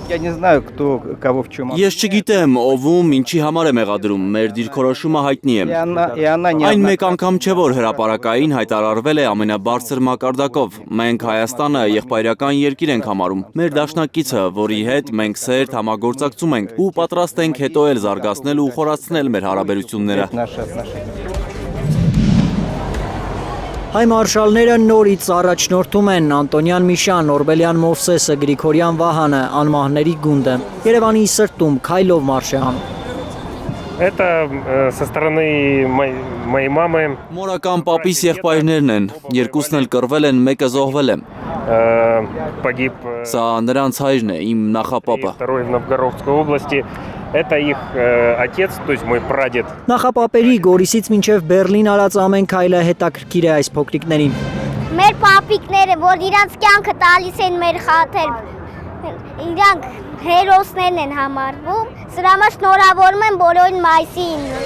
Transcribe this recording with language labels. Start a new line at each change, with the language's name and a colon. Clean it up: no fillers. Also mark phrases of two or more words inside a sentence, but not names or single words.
Armenian: Ես չգիտեմ, ով ինչի համար է մեղադրում, մեր դիրքորոշումը հայտնի է։ Այն մեկ անգամ չէ, որ հրապարակային հայտարարվել է ամենաբարձր մակարդակով։ Մենք Հայաստանը եղբայրական երկիր ենք համարում։ Մեր դաշնակիցը, որի հետ մենք սերտ համագործակցում ենք ու պատրաստ ենք հետո էլ զարգացնել ու խորացնել մեր հարաբերությունները։ Հայ մարշալները նորից առաջնորդում են Անտոնյան Միշան, Օրբելյան Մովսեսը, Գրիգորյան Վահանը, անմահների գունդը։ Երևանի սրտում քայլով մարշ է անում։
Russian: Это со стороны моей мамы.
Armenian: Մորական պապիս եղբայրներն են, երկուսն էլ կռվել են, մեկը զոհվել է։
Russian: Погиб.
Armenian: Սա նրանց հայրն է, իմ նախապապը։
Russian: Второй в Новгородской области. Это их отец, то есть мой прадед.
Armenian: Նախապապերի Գորիսից մինչև Բերլին արած ամեն քայլը հետաքրքիր է այս փոքրիկներին։ Մեր պապիկները, որ իրանց կյանքը տալիս են մեր խաթր, իրանք հերոսներն են համարվում, սրա համար շնորհավորում եմ բոլորին մայիսի 9-ը։